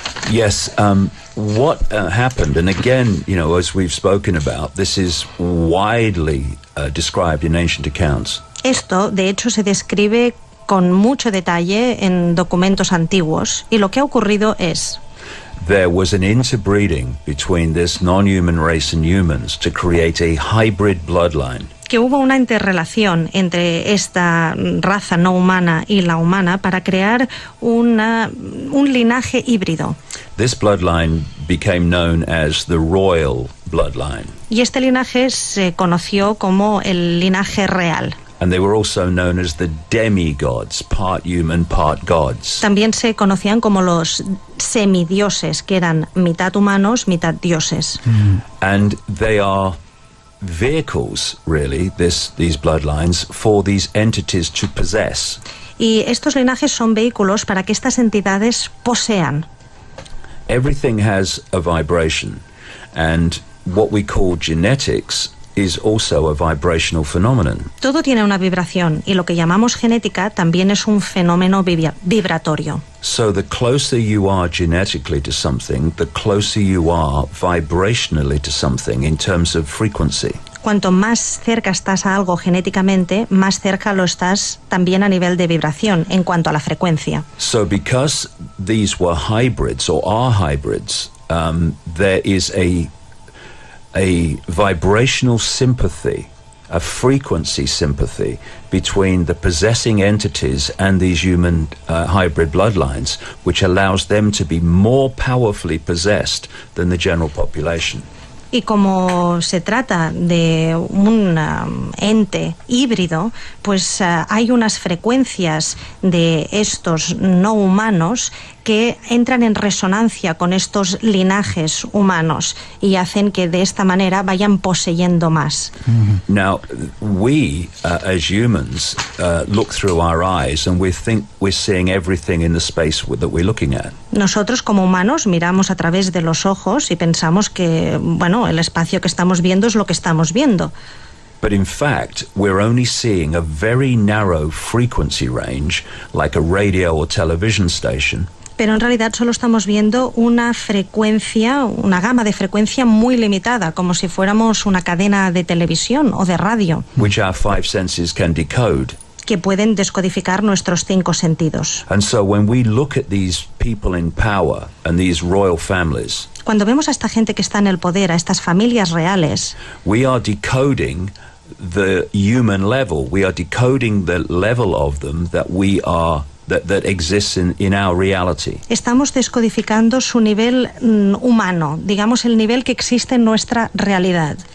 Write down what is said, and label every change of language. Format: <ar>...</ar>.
<en>Yes. What happened, and again, as we've spoken about, this is widely described in ancient accounts.</en> <es>Esto, de hecho, se describe con mucho detalle en documentos antiguos, y lo que ha ocurrido es</es> <en>there was an interbreeding between this non-human race and humans to create a hybrid bloodline.</en> <es>Que hubo una interrelación entre esta raza no humana y la humana para crear un linaje híbrido.</es> <en>This bloodline became known as the royal bloodline.</en> <es>Y este linaje se conoció como el linaje real.</es> <en>And they were also known as the demigods, part human, part gods.</en> <es>También se conocían como los semidioses, que eran mitad humanos, mitad dioses.</es> <en>And they are vehicles, really, these bloodlines, for these entities to possess.</en> <es>Y estos linajes son vehículos para que estas entidades posean.</es> <en>Everything has a vibration, and what we call genetics is also a vibrational phenomenon.</en> <es>Todo tiene una vibración y lo que llamamos genética también es un fenómeno vibratorio.</es> <en>So the closer you are genetically to something, the closer you are vibrationally to something in terms of frequency.</en> <es>Cuanto más cerca estás a algo genéticamente, más cerca lo estás también a nivel de vibración en cuanto a la frecuencia.</es> <en>So because these were hybrids or are hybrids, there is a vibrational sympathy, a frequency sympathy between the possessing entities and these human hybrid bloodlines, which allows them to be more powerfully possessed than the general population.</en> <es>Y como se trata de un ente híbrido, pues hay unas frecuencias de estos no humanos que entran en resonancia con estos linajes humanos y hacen que de esta manera vayan poseyendo más.</es> <en>Now, we as humans look through our eyes and we think we're seeing everything in the space that we're looking at.</en> <es>Nosotros como humanos miramos a través de los ojos y pensamos que, bueno, el espacio que estamos viendo es lo que estamos viendo.</es> <en>But in fact, we're only seeing a very narrow frequency range, like a radio or television station.</en> <es>Pero en realidad solo estamos viendo una frecuencia, una gama de frecuencia muy limitada, como si fuéramos una cadena de televisión o de radio,</es> <en>Which our five senses can decode.</en> <es>que pueden descodificar nuestros 5 sentidos.</es> <en>And so when we look at these people in power and these royal families,</en> <es>Cuando vemos a esta gente que está en el poder, a estas familias reales,</es> <en>we are decoding the human level. We are decoding the level of them that we are that exists in our reality.</en> <es>estamos descodificando su nivel humano, digamos el nivel que existe en nuestra realidad.</es>